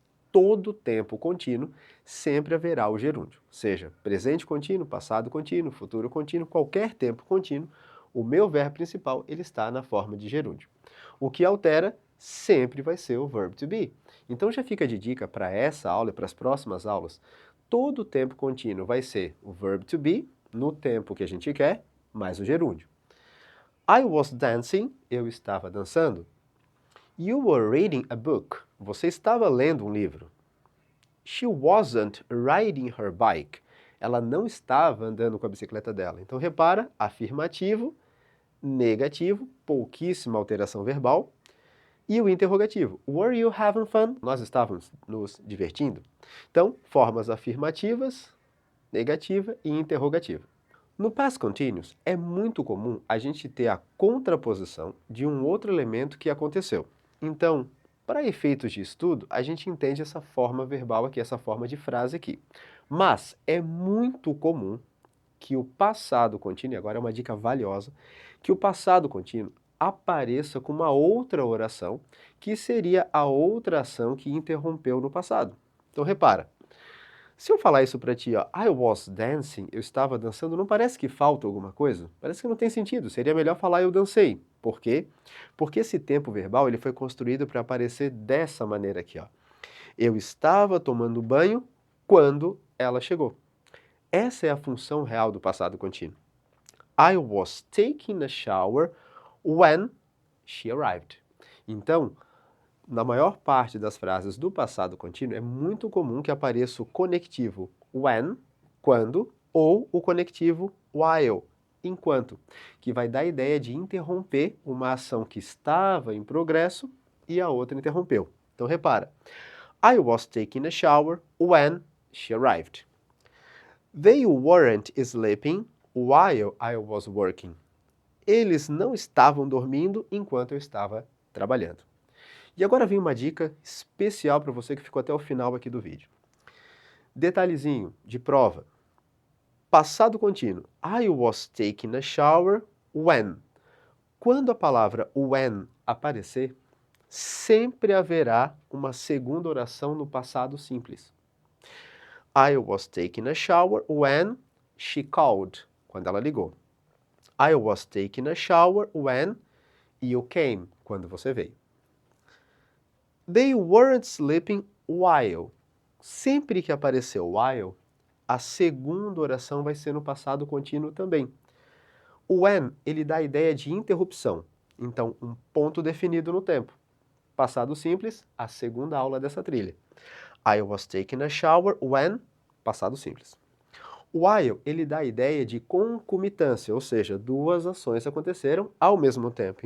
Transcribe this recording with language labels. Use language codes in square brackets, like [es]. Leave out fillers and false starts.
[pt] Todo tempo contínuo sempre haverá o gerúndio, seja presente contínuo, passado contínuo, futuro contínuo, qualquer tempo contínuo, o meu verbo principal ele está na forma de gerúndio. O que altera sempre vai ser o verb to be. Então já fica de dica para essa aula e para as próximas aulas, todo tempo contínuo vai ser o verb to be, no tempo que a gente quer, mais o gerúndio. [en] I was dancing, [pt] eu estava dançando. [en] You were reading a book. [pt] Você estava lendo um livro. [en] She wasn't riding her bike. [pt] Ela não estava andando com a bicicleta dela. Então, repara, afirmativo, negativo, pouquíssima alteração verbal. E o interrogativo, [en] were you having fun? [pt] Nós estávamos nos divertindo. Então, formas afirmativas, negativa e interrogativa. No past continuous, é muito comum a gente ter a contraposição de um outro elemento que aconteceu. Então, para efeitos de estudo, a gente entende essa forma verbal aqui, essa forma de frase aqui. Mas é muito comum que o passado contínuo, e agora é uma dica valiosa, que o passado contínuo apareça com uma outra oração, que seria a outra ação que interrompeu no passado. Então, repara, se eu falar isso para ti, ó, [en] I was dancing, [pt] eu estava dançando, não parece que falta alguma coisa? Parece que não tem sentido, seria melhor falar eu dancei. Por quê? Porque esse tempo verbal ele foi construído para aparecer dessa maneira aqui, ó. Eu estava tomando banho quando ela chegou. Essa é a função real do passado contínuo. [en] I was taking a shower when she arrived. [pt] Então, na maior parte das frases do passado contínuo, é muito comum que apareça o conectivo when, quando, ou o conectivo while, enquanto, que vai dar a ideia de interromper uma ação que estava em progresso e a outra interrompeu. Então, repara. [en] I was taking a shower when she arrived. They weren't sleeping while I was working. [pt] Eles não estavam dormindo enquanto eu estava trabalhando. E agora vem uma dica especial para você que ficou até o final aqui do vídeo. Detalhezinho de prova. Passado contínuo. [en] I was taking a shower when. [pt] Quando a palavra when aparecer, sempre haverá uma segunda oração no passado simples. [en] I was taking a shower when she called. [pt] Quando ela ligou. [en] I was taking a shower when you came. [pt] Quando você veio. [en] They weren't sleeping while. [pt] Sempre que aparecer while, a segunda oração vai ser no passado contínuo também. O when, ele dá a ideia de interrupção. Então, um ponto definido no tempo. Passado simples, a segunda aula dessa trilha. [en] I was taking a shower when, [pt] passado simples. While, ele dá a ideia de concomitância, ou seja, duas ações aconteceram ao mesmo tempo.